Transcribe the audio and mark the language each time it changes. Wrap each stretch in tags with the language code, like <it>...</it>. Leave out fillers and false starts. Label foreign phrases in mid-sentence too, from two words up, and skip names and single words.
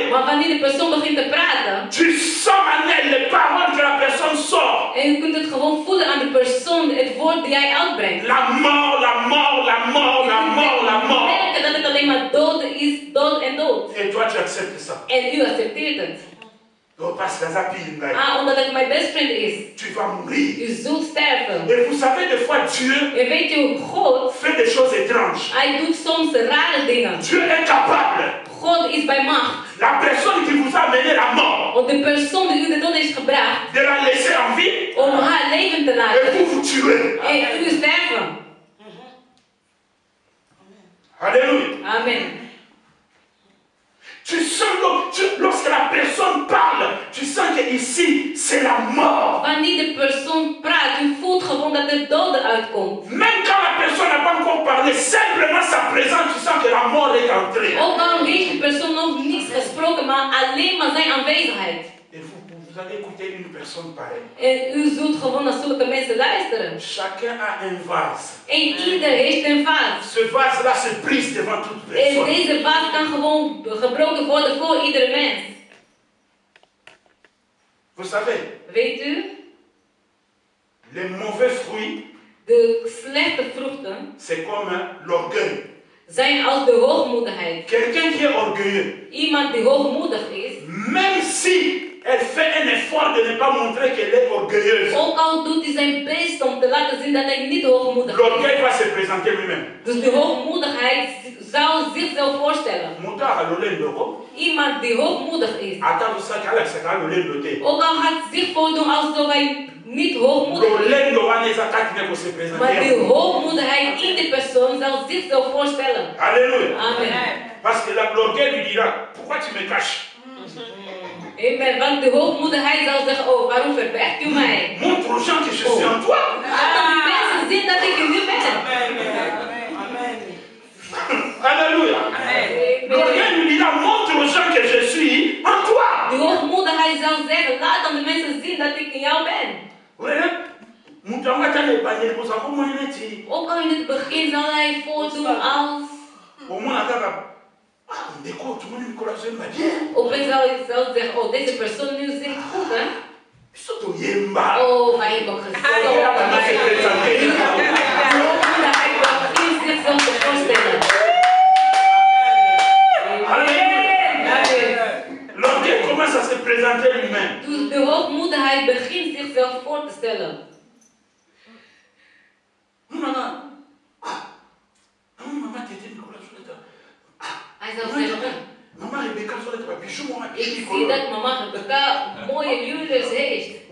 <nl>Maar wanneer de persoon begint te praten,</nl> <fr>tu sens maintenant les paroles que la personne sort.</fr> <nl>en je kunt het gewoon voelen aan de persoon, het woord die hij uitbrengt.</nl> <fr>La mort, la mort, la mort, la mort, la</fr> <nl>Je</nl> <fr>mort.</fr> <nl>merkt dat het alleen maar dood is, dood en dood.</nl> <fr>Et toi, tu acceptes ça.</fr> <nl>En u accepteert het.</nl> <fr>Oh, parce que ça pille.</fr> <nl>Ah, omdat het mijn</nl> <en>best friend</en> <nl>is.</nl> <fr>Tu vas mourir.</fr> <nl>U zult sterven.</nl> <fr>Et vous savez, des fois, Dieu</fr> <nl>En weet je, God,</nl> <fr>fait des choses étranges.</fr> <nl>hij doet soms rare dingen.</nl> <fr>Dieu est capable.</fr> <nl>God is bij macht.</nl> <fr>La personne qui vous a amené la mort,</fr> <nl>Om de persoon die u de dood heeft gebracht,</nl> <fr>de la laisser en vie,</fr> <nl>om haar leven te</nl> <fr>et</fr> <nl>laten.</nl> <fr>vous vous tuez.</fr> <nl>En u sterven.</nl> <fr>Alléluia. Amen. Tu sens, lorsque la personne parle, tu sens que ici, c'est la mort.</fr> <nl>Wanneer de persoon praat, u voelt gewoon dat er doden uitkomt.</nl> <fr>Même quand la personne n'a pas encore parlé, simplement sa présence, tu sens que la mort est entrée.</fr> <nl>Ook al heeft de persoon nog niets gesproken, maar alleen maar zijn aanwezigheid.</nl> <fr>Et vous allez écouter une personne pareille.</fr> <nl>En u zult gewoon naar zulke mensen luisteren.</nl> <fr>Chacun a un vase.</fr> <nl>En ieder heeft een vaas.</nl> <fr>Ce vase-là se brise devant toute</fr> <nl>En</nl> <fr>personne.</fr> <nl>deze vaas kan gewoon gebroken worden voor iedere mens.</nl> <fr>Vous savez,</fr> <nl>Weet u?</nl> <fr>les mauvais fruits,</fr> <nl>De slechte vruchten</nl> <fr>c'est comme l'orgueil.</fr> <nl>zijn als de hoogmoedigheid.</nl> <fr>Quelqu'un qui est orgueilleux,</fr> <nl>Iemand die hoogmoedig is,</nl> <fr>même si elle fait un effort de ne pas montrer qu'elle est orgueilleuse.</fr> <nl>Ook al doet hij zijn best om te laten zien dat hij niet hoogmoedig is.</nl> <fr>L'orgueil va se présenter lui-même.</fr> <nl>Dus de hoogmoedigheid zou zichzelf voorstellen. Iemand die hoogmoedig is. Ook al gaat zich voordoen alsof hij niet hoogmoedig is. Maar die hoogmoedigheid in de persoon zal zichzelf voorstellen.</nl> <fr>Alléluia. Amen. Parce que l'orgueil lui dira, pourquoi tu me caches? Amen.</fr> <nl>Want de hoogmoedigheid zal zeggen, oh, waarom verbergt u mij?</nl> <fr>Montre aux gens que je suis en toi.</fr> <nl>Laat die mensen zien dat ik in u ben.</nl> <fr>Alléluia. L'orgueil lui dira, montre aux gens que je suis en toi.</fr> <nl>De hoogmoedigheid zal zeggen, laat dan de mensen zien dat ik in jou ben. Ook al in het begin zal hij voordoen als... Opeens zal hij zeggen, oh, deze persoon nu zingt goed, hè? Oh, wij hebben gezongen. De hoogmoedigheid begint zichzelf te voorstellen.</nl> <fr>L'orgueil commence à se présenter lui-même.</fr> <nl>Dus de hoogmoedigheid begint zichzelf voor te stellen. Hij zal zeggen, ik zie dat mama Rebecca mooie juweliers heeft.</nl>